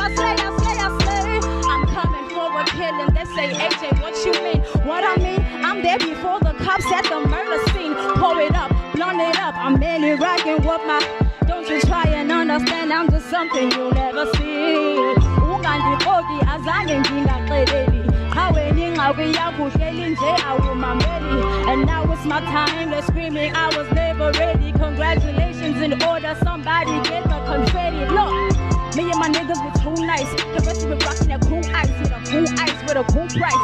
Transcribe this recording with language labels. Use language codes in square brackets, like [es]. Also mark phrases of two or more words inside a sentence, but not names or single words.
[en] I slay, I slay, I slay. I'm coming forward killing. They say AJ, what you mean? What I mean? I'm there before the cops at the murder scene. Pour it up, blunt it up. I'm barely rocking with my. Don't you try and understand? I'm just something you'll never see. [xh] Ungandiqoki azange ngingaxeleli. [en] And now it's my time, they're screaming, I was never ready. Congratulations in order, somebody get the confetti. Look, me and my niggas were too nice. The rest of it rocking that cool ice, with a cool ice, with a cool price.